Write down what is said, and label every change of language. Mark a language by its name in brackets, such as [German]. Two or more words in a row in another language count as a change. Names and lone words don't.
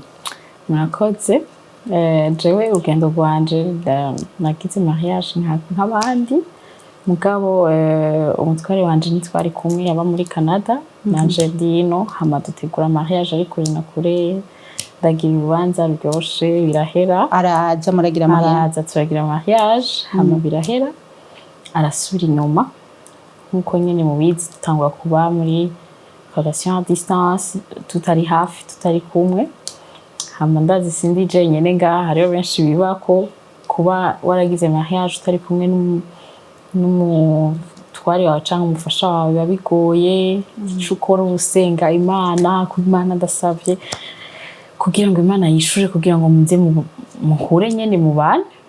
[Rundi] murakoze jewe urugendo rwanje nagize mariage nk'abandi mugabo umutware wanje nitwari kumwe yaba muri Canada nanje dino hama dutegura mariage ari kuri na kure ndagira urubanza ruryoshe birahera araza muragira mariage turagira mariage hama birahera arasubira inyuma nkuko nyene mubizi tutangwa kuba muri [French] relation à distance [Rundi] tutari hafi tutari kumwe hama ndazi sindi je nyene ngaha hariho benshi bibako kuba waragize mariage utari kumwe n'umutware wawe canke umufasha wawe biba bigoye ico ukora usenga Imana ku Imana ndasavye kugira ngo Imana yishure kugira ngo muze muhure nyene mu bana